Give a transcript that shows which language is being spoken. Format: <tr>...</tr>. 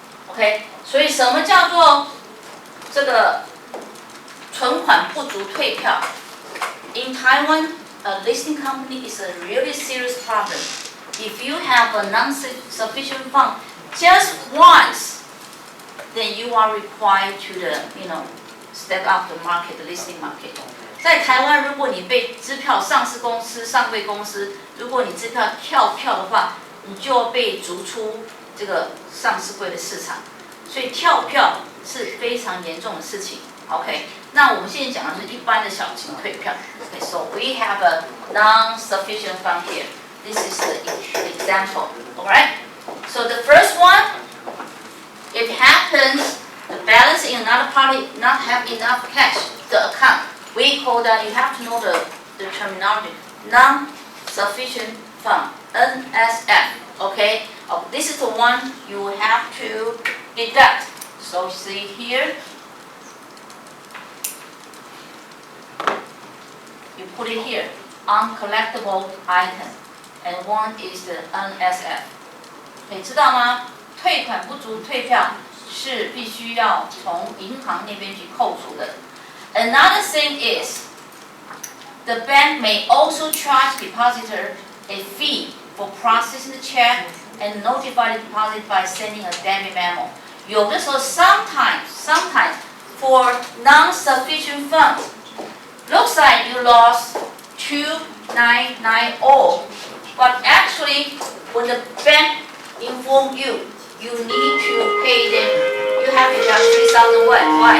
<en>OK，</en> <zh>所以什么叫做这个存款不足退票</zh> <en>？In Taiwan, a listing company is a really serious problem. If you have a non-sufficient fund just once, then you are required to step up the market, the listing market.</en> <zh>在台湾，如果你被支票上市公司、上柜公司，如果你支票跳票的话，你就被逐出这个上市柜的市场。所以跳票是非常严重的事情。OK， 那我们现在讲的是一般的小型退票。</zh> <en>Okay, so we have a non-sufficient fund here. This is the example. Alright. So the first one, it happens the balance in another party not have enough cash, the account. We call that, you have to know the terminology, non-sufficient fund, NSF, okay? Oh, this is the one you have to deduct. So see here, you put it here, uncollectible item, and one is the NSF。</en> <zh>可以知道吗？退款不足退票是必须要从银行那边去扣除的。</zh> <en>Another thing is, the bank may also charge depositor a fee for processing the check and notify the deposit by sending a debit memo.</en> <zh>有的时候</zh> <en>sometimes for non-sufficient funds, looks like you lost 2990, but actually when the bank inform you, you need to pay them, you have to deduct 3,000 what? Why?</en>